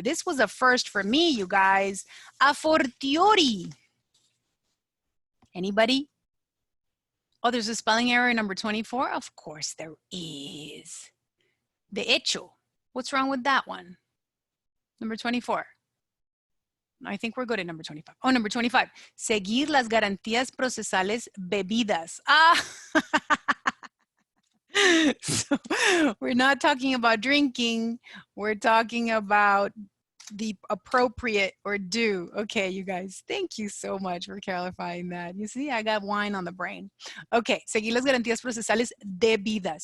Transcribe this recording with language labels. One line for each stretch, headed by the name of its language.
English: This was a first for me, you guys. A fortiori. Anybody? Oh, there's a spelling error in number 24? Of course there is.
Spanish: De hecho.
English: What's wrong with that one? Number 24. I think we're good at number 25. Oh, number 25.
Spanish: Seguir las garantías procesales bebidas. Ah!
English: So we're not talking about drinking. We're talking about the appropriate or due. Okay, you guys, thank you so much for clarifying that. You see, I got wine on the brain.
Spanish: Okay, seguir las garantías procesales debidas.